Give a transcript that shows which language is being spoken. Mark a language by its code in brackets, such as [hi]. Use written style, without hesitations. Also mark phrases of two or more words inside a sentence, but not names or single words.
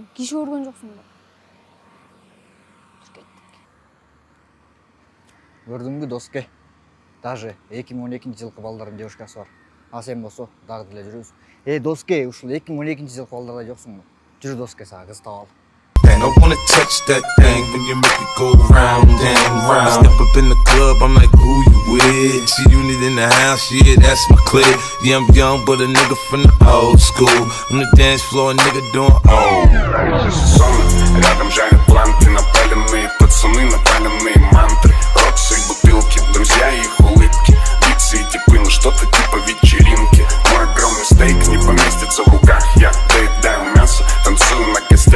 [ky] Киши көргөн жоксуң ба? Көрдүңбү Доске? Даже 2012-жылкы балдардын девушкасы бар. А сен болсо дагы деле жүрөсүң. Доске, ушул 2012-жылкы балдарда жоксуңбу? Жүрү Доске, сага кыз таап ал. [en] I wanna touch that thing when you make it go round and round. I step up in the club, I'm like, who you with? She unit in the house, yeah, that's my clique. Yeah, I'm young, but a nigga from the old school. On the dance floor, a nigga doing [ru] Рядом жарят планты, напаленные пацаны, напаленные мантры. Роксы и бутылки, друзья и их улыбки. Битсы и типы, ну что-то типа вечеринки. Мой огромный стейк не поместится в руках. Я доедаю мясо, танцую на костях.